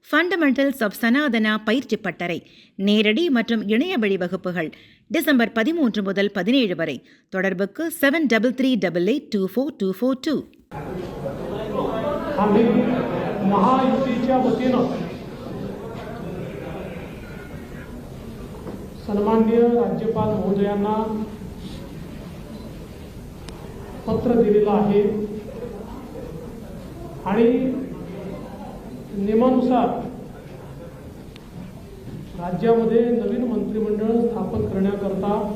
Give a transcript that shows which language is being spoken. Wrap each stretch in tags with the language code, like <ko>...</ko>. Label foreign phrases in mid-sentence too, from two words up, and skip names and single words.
<ta>ஃபண்டமெண்டல்ஸ் ஆஃப் சனாதனா பயிற்சி பட்டறை நேரடி மற்றும் இணைய வழி வகுப்புகள் டிசம்பர் 13 முதல் 17 வரை. தொடர்புக்கு 7388824242.</ta> <mr>आम्ही महायुतीच्या वतीनं सन्माननीय राज्यपाल महोदयांना पत्र दिलेलं आहे आणि नियमानुसार राज्यामध्ये नवीन मंत्रिमंडळ स्थापन करण्याकरता</mr>